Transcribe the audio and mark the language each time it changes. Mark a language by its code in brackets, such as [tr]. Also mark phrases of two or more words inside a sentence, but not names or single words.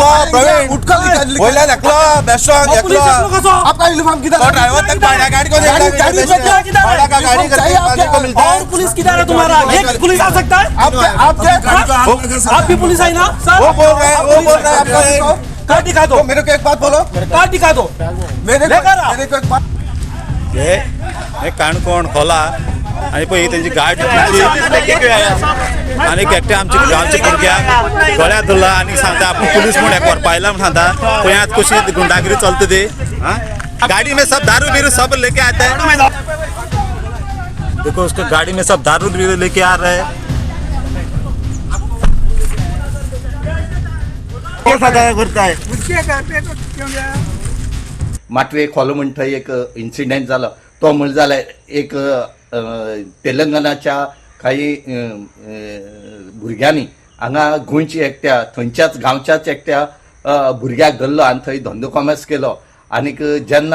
[hi] आपका यूनिफॉर्म किधर ड्राइवर तक गाड़ी को मिलता है पुलिस किधर है तुम्हारा एक पुलिस आ सकता है आप भी पुलिस आई ना वो बोल रहे हैं आपका कार्ड दिखा दो मेरे को एक बात बोलो कार्ड दिखा दो मेरे को एक बात [kok] हे काणकोण खोला आणि पळय त्यांची गाडी आणि एकटे आमच्या भुरग्यांक गळ्यात धरला आणि सांगता आपण पुलिस म्हणून एक वर पाहिला म्हणून सांगता पळय आज कशी गुंडागिरी चलते ते [hi] गाड़ी में सब दारू बीरू सब लेके आते हैं देखो उसके गाड़ी में सब दारू बीरू लेके आ रहे हैं [kok] माटवे खोलो म्हणटा एक इन्सिडेंट जालो तो म्हणजे जाला एक तेलंगणाच्या काही भुरग्यांनी हांगा गोंयची एकट्या थंयच्याच गांवच्याच एकट्या भुरग्याक धरलो आनी थंय धंदो कॉमर्स केलो आनीक जेन्ना